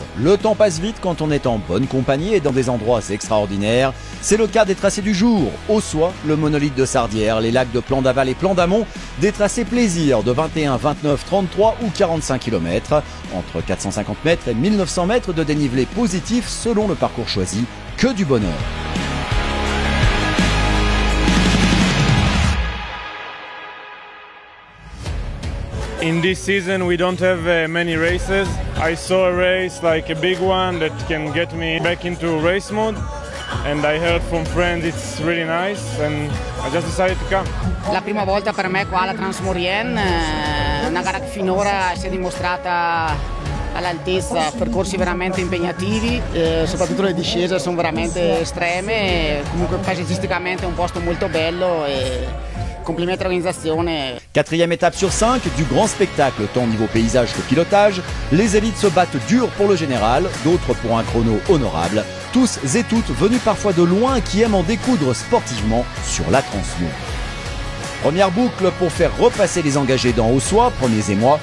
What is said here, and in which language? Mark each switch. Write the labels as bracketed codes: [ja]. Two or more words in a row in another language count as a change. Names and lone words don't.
[fr] Le temps passe vite quand on est en bonne compagnie et dans des endroits extraordinaires. C'est le cas des tracés du jour. Aussois, le monolithe de Sardières, les lacs de Plan d'Aval et Plan d'Amont, des tracés plaisir de 21, 29, 33 ou 45 km, entre 450 mètres et 1900 mètres de dénivelé positif selon le parcours choisi. Que du bonheur. [en] In this season we don't have many races. I saw a race like a big one that can get me back into race mode, and I heard from friends it's really nice and I just decided to come. [it] La prima volta per me qua alla Transmaurienne, una gara che finora si è dimostrata all'altezza, percorsi veramente impegnativi, soprattutto le discese sono veramente estreme, comunque paesaggisticamente è un posto molto bello e complimenti all'organisation. [fr] Quatrième étape sur 5 du grand spectacle, tant au niveau paysage que pilotage. Les élites se battent dur pour le général, d'autres pour un chrono honorable. Tous et toutes venus parfois de loin qui aiment en découdre sportivement sur la Transmo. Première boucle pour faire repasser les engagés dans Aussois, premiers émois.